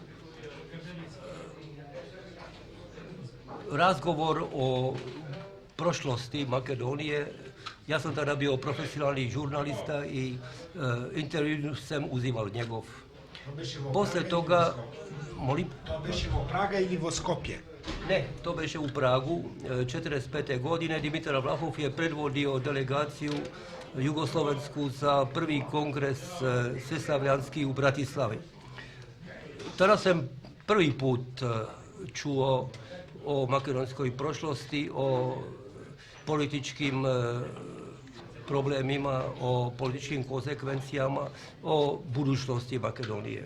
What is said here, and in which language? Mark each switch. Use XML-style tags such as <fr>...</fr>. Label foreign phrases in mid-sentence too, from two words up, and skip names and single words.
<hr>Razgovor o prošlosti Makedonije, ja sam tada bio profesionalni žurnalista i intervju sam uzimal njegov. Poslije toga, molim?</hr> <mk>To беше во Прага или во Скопје?</mk> <hr>Ne, to beše u Pragu, 45. godine. Dimitar Vlahov je predvodio delegaciju jugoslovensku za prvi kongres sveslavljanski u Bratislavi. Tada sam prvi put čuo o makedonskoj prošlosti, o političkim problemima, o političkim konsekvencijama, o budućnosti Makedonije.</hr>